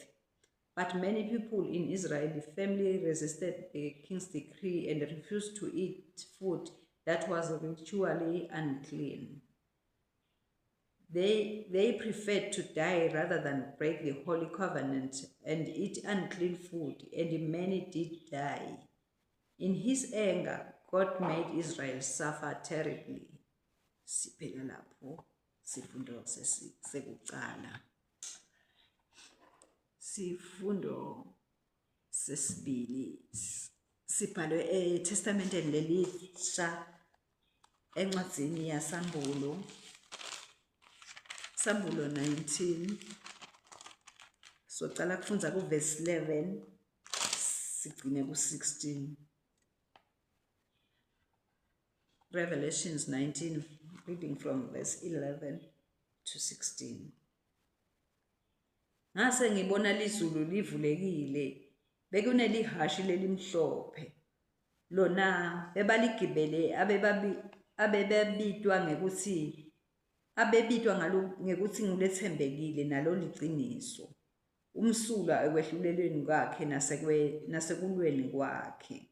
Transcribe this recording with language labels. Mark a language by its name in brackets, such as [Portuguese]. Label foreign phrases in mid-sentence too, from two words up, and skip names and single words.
[English] But many people in Israel firmly resisted the king's decree and refused to eat food that was ritually unclean. They preferred to die rather than break the holy covenant and eat unclean food, and many did die. In his anger, God made Israel suffer terribly. [Swati] Siphela lapho sifundo sekuqala. Sifundo sesibili sibhalwe eTestamenteni lelisha encwadzini yaSambulo. Sambulo 19, socala kufundza verse 11 sigcine 16. [English] Revelations 19, reading from verse 11 to 16. [Swati] Ngase ngibona lizulu livulekile, bekunelihashi lelimhlophe. Lona bebaligibele abebabitwa ngekuthi ngulethembekile nalo liqiniso, umsulwa ekwehlulelweni kwakhe nasekulweni kwakhe.